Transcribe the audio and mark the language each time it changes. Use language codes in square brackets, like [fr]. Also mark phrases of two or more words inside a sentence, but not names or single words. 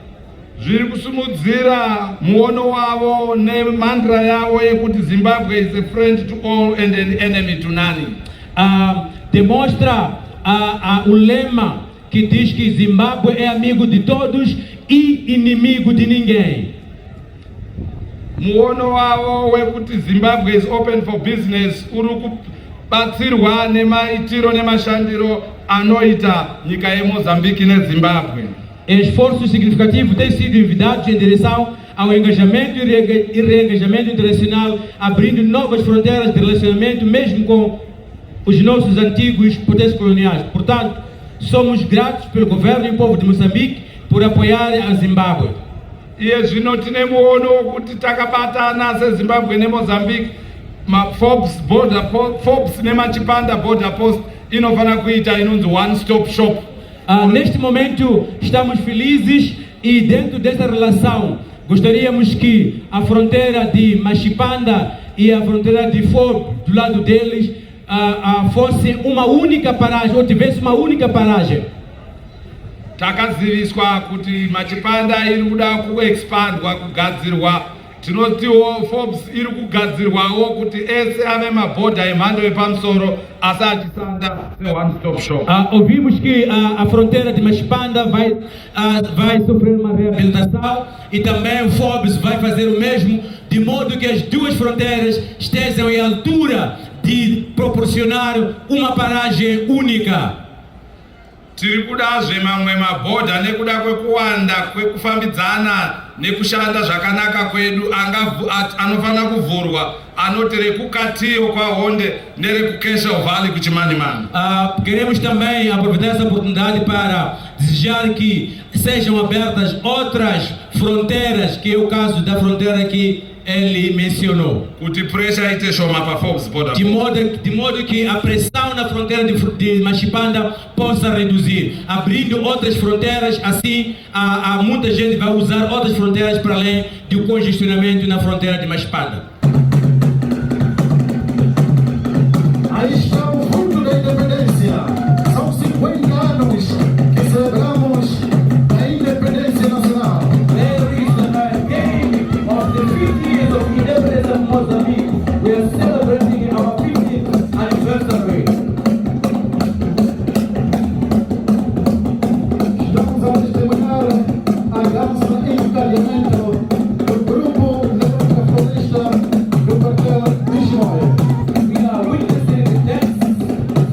[sn] Zviri kusumudzira muono wavo nemantra yavo yekuti [en] Zimbabwe is a friend to all and an enemy to none. [pt] Demonstra o lema que diz que Zimbábue é amigo de todos e inimigo de ninguém. [sn] Muono wavo wekuti [en] Zimbabwe is open for business [sn] uri kubatsirwa nemaitiro nemashandiro anoita nyika yeMozambique neZimbabwe. [pt] Esforços significativos têm sido enviados em direção ao engajamento e reengajamento internacional, abrindo novas fronteiras de relacionamento mesmo com os nossos antigos potências coloniais. Portanto, somos gratos pelo governo e o povo de Moçambique por apoiar a Zimbábue. [sn] Iye zvino tine muono wokuti takabatana seZimbabwe neMozambique, Forbes nemachipanda border post inofana kuita inonzi [en] one stop shop. [pt] Neste momento estamos felizes e dentro dessa relação gostaríamos que a fronteira de Machipanda e a fronteira de Forbes do lado deles fosse uma única paragem ou tivesse uma única paragem. [sn] Takaziviswa kuti Machipanda iri kuda kuexpandwa kugadzirwa, tinotiwo Forbes iri kugadzirwawo kuti ese ave mabhodha emhando yepamusoro asi achisanda [en] one stop shop. [pt] Ouvimos que a fronteira de Machipanda vai sofrer uma reabilitação e também o Forbes vai fazer o mesmo, de modo que as duas fronteiras estejam em altura de proporcionar uma paragem única. [sn] Tiri kudazve mamwe mabhodha nekuda kwekuwanda kwekufambidzana nekushanda zvakanaka kwedu anofana kuvhurwa anoti rekukatiyo kwaHonde nerekukesha Valley kuChimanimani. [pt] Queremos também aproveitar essa oportunidade para desejar que sejam abertas outras fronteiras, que é o caso da fronteira que ele mencionou. De modo que a pressão na fronteira de Machipanda possa reduzir, abrindo outras fronteiras, assim muita gente vai usar outras fronteiras para além do congestionamento na fronteira de Machipanda. Aí está o fruto da independência. São 50 anos que celebramos a independência nacional. [en] There is a game of the 50 years of independence of Mozambique. We are celebrating our 50th anniversary. [pt] Estamos a testemunhar a dança e o casamento do grupo Libertacionista do Quartel Mishimoy. [en] We are witnessing the dance